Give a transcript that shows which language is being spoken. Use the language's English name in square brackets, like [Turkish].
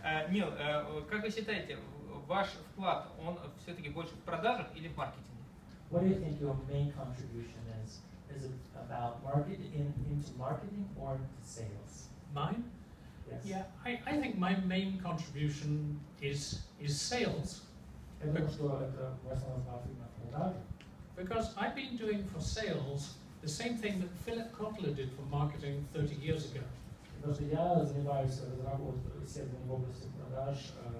[Russian] Нил, как вы считаете, ваш вклад, он все-таки больше в продажах или в маркетинге? [English] What do you think your main contribution is? Is it about into marketing or into sales? Mine? Yes. Yeah, I think my main contribution is sales. [Russian] Я думаю, что это в основном на продажи. [English] Because I've been doing for sales the same thing that Philip Kotler did for marketing 30 years ago. [Russian] Потому что я занимаюсь исследованием в области продаж.